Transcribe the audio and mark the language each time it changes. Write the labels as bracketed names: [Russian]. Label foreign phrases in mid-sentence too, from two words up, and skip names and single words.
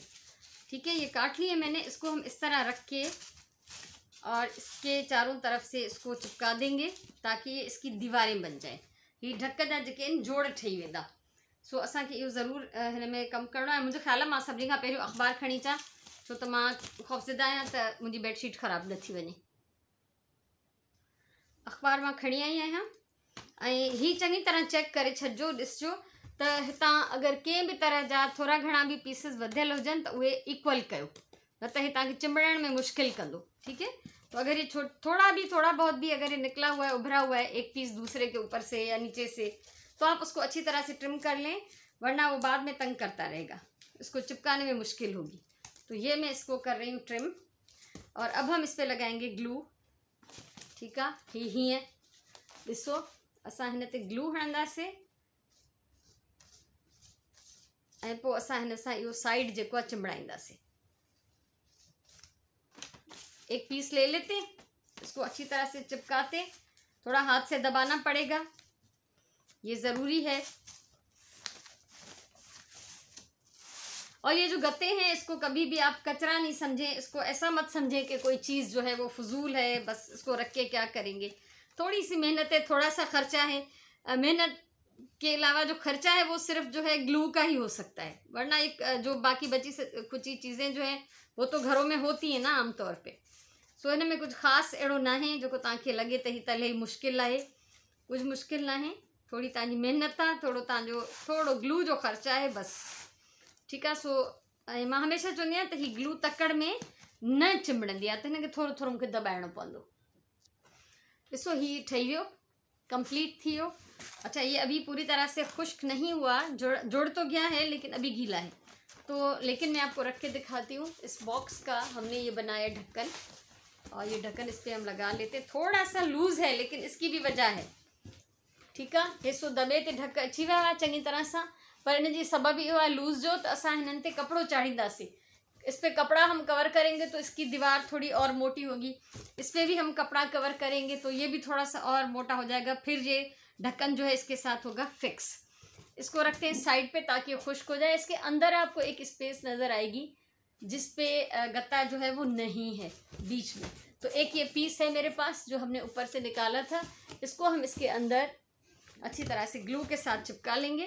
[Hindi] ठीक है, ये काट लिए मैंने। इसको हम इस तरह रख के और इसके चारों तरफ से इसको चिपका देंगे, ताकि ये इसकी दीवारें बन जाए। [Sindhi] ये ढक जा जेके आहिनि जोड़ ठही वेंदा। सो असांखे इहो ज़रूर हिन में कमु करिणो आहे। मुंहिंजो ख़्याल आहे मां सभिनी खां पहिरियों अख़बार खणी अचां, छो त मां ख़ौफ़ज़दा आहियां त मुंहिंजी बेडशीट ख़राबु न थी वञे। अख़बार मां खणी आई आहियां ऐं ही चङी तरह चेक करे छॾिजो, ॾिसजो त हितां अगरि कंहिं बि तरह जा थोड़ा घणा भी पीसिस वधियल हुजनि त उहे इक्वल कयो, न त ही तव्हांखे चिंबड़ण में मुश्किल कंदो। [Hindi] ठीक है, तो अगर ये थोड़ा बहुत भी अगर ये निकला हुआ है, उभरा हुआ है एक पीस दूसरे के ऊपर से या नीचे से, तो आप उसको अच्छी तरह से ट्रिम कर लें, वरना वो बाद में तंग करता रहेगा, इसको चिपकाने में मुश्किल होगी। तो ये मैं इसको कर रही हूँ ट्रिम, और अब हम इस पर लगाएंगे ग्लू। ठीक है, ही है, [Sindhi] ॾिसो असां हिन ते ग्लू हणंदासीं ऐं पोइ असां हिन सां इहो साइड जेको आहे चिंबड़ाईंदासीं। [Hindi] एक पीस ले लेते, इसको अच्छी तरह से चिपकाते, थोड़ा हाथ से दबाना पड़ेगा, ये ज़रूरी है। और ये जो गत्ते हैं इसको कभी भी आप कचरा नहीं समझें, इसको ऐसा मत समझें कि कोई चीज़ जो है वो फजूल है, बस इसको रख के क्या करेंगे। थोड़ी सी मेहनत है, थोड़ा सा खर्चा है, मेहनत के अलावा जो खर्चा है वो सिर्फ जो है ग्लू का ही हो सकता है, वरना एक जो बाकी बची कुछ चीज़ें जो हैं वो तो घरों में होती हैं ना आमतौर पे। [Sindhi] सो इन में कुछ ख़ासि अहिड़ो ना है जो तव्हांखे लॻे त ही तले मुश्किल आहे, कुछ मुश्किल ना है, थोड़ी तव्हांजी महिनत आहे, थोड़ो तव्हांजो थोड़ो ग्लू जो ख़र्चा है बस। [Hindi] ठीक है, [Sindhi] सो मां हमेशा चवंदी आहियां त ही ग्लू तकड़ में न चिंबड़ंदी आहे, त हिनखे थोड़ो थोड़ो मूंखे दॿाइणो पवंदो। ॾिसो ही ठही वियो, कंप्लीट थी वियो। [Hindi] अच्छा, ये अभी पूरी तरह से खुश्क नहीं हुआ, जुड़ तो गया है लेकिन अभी गीला है, तो लेकिन मैं आपको रख के दिखाती हूँ। इस बॉक्स का हमने ये बनाया ढक्कन, और ये ढक्कन इस पर हम लगा लेते। थोड़ा सा लूज़ है लेकिन इसकी भी वजह है। ठीक है, [Sindhi] हिस्सो दबे ते ढक अची वियो आहे चङी तरह सां, पर इन जी सबब इहो आहे लूज़ जो, त असां हिननि ते कपिड़ो चाढ़ींदासीं। [Hindi] इस पे कपड़ा हम कवर करेंगे तो इसकी दीवार थोड़ी और मोटी होगी, इस पर भी हम कपड़ा कवर करेंगे तो ये भी थोड़ा सा और मोटा हो जाएगा, फिर ये ढक्कन जो है इसके साथ होगा फिक्स। इसको रखते हैं साइड पे ताकि खुश्क हो जाए। इसके अंदर आपको एक स्पेस नज़र आएगी जिस पे गत्ता जो है वो नहीं है बीच में, तो एक ये पीस है मेरे पास जो हमने ऊपर से निकाला था, इसको हम इसके अंदर अच्छी तरह से ग्लू के साथ चिपका लेंगे।